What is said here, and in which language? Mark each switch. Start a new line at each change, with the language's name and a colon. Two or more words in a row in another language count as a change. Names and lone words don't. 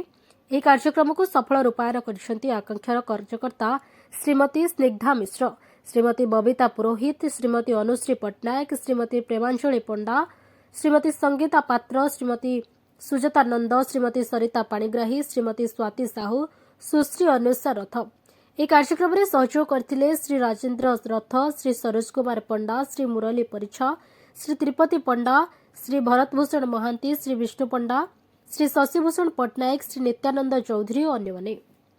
Odia: ଏହି କାର୍ଯ୍ୟକ୍ରମକୁ ସଫଳ ରୂପାୟନ କରିଛନ୍ତି ଆକାଂକ୍ଷାର କାର୍ଯ୍ୟକର୍ତ୍ତା ଶ୍ରୀମତୀ ସ୍ନିଗ୍ଧା ମିଶ୍ର, ଶ୍ରୀମତୀ ବବିତା ପୁରୋହିତ, ଶ୍ରୀମତୀ ଅନୁଶ୍ରୀ ପଟ୍ଟନାୟକ, ଶ୍ରୀମତୀ ପ୍ରେମାଞ୍ଜଳି ପଣ୍ଡା, ଶ୍ରୀମତୀ ସଙ୍ଗୀତା ପାତ୍ର, ଶ୍ରୀମତୀ ସୁଜାତା ନନ୍ଦ, ଶ୍ରୀମତୀ ସରିତା ପାଣିଗ୍ରାହୀ, ଶ୍ରୀମତୀ ସ୍ୱାତି ସାହୁ, ସୁଶ୍ରୀ ଅନ୍ୱେଷା ରଥ। ଏହି କାର୍ଯ୍ୟକ୍ରମରେ ସହଯୋଗ କରିଥିଲେ ଶ୍ରୀ ରାଜେନ୍ଦ୍ର ରଥ, ଶ୍ରୀ ସରୋଜ କୁମାର ପଣ୍ଡା, ଶ୍ରୀ ମୁରଲୀ ପରିଚ୍ଛ, ଶ୍ରୀ ତ୍ରିପତି ପଣ୍ଡା, ଶ୍ରୀ ଭରତଭୂଷଣ ମହାନ୍ତି, ଶ୍ରୀ ବିଷ୍ଣୁ ପଣ୍ଡା,
Hindi: श्री शशिभूषण पट्टनायक, श्री नित्यानंद चौधरी और अन्य।